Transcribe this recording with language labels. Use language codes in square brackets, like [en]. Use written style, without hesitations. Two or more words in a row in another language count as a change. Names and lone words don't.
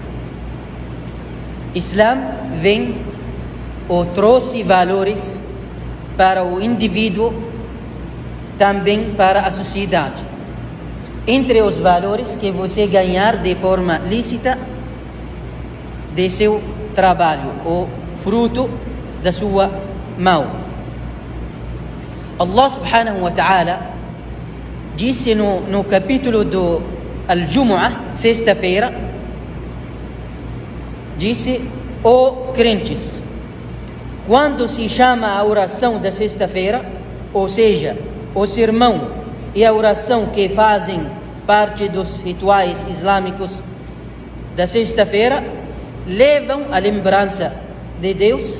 [pt] Islã vem ou trouxe valores para o indivíduo, também para a sociedade. Entre os valores que você ganhar de forma lícita de seu trabalho, ou fruto da sua mão. Allah [ar] سبحانه وتعالى [pt] disse no capítulo do Al-Jumu'ah, sexta-feira, disse: ó crentes, quando se chama a oração da sexta-feira, ou seja, o sermão e a oração que fazem parte dos rituais islâmicos da sexta-feira, levam a lembrança de Deus.